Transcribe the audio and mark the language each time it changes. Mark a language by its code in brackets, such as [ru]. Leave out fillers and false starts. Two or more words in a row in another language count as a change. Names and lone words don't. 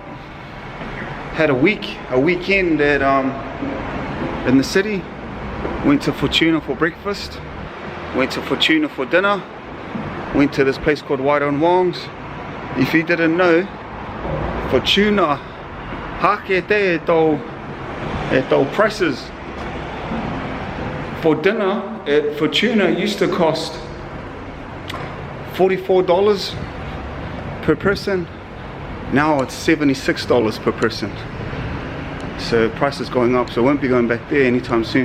[en] Had a weekend at in the city. Went to Fortuna for breakfast. Went to Fortuna for dinner. Went to this place called Wongs. If you didn't know, Fortuna hake te e tau prices. For dinner at Fortuna used to cost $44 per person. Now it's $76 per person. So price is going up, so I won't be going back there anytime soon.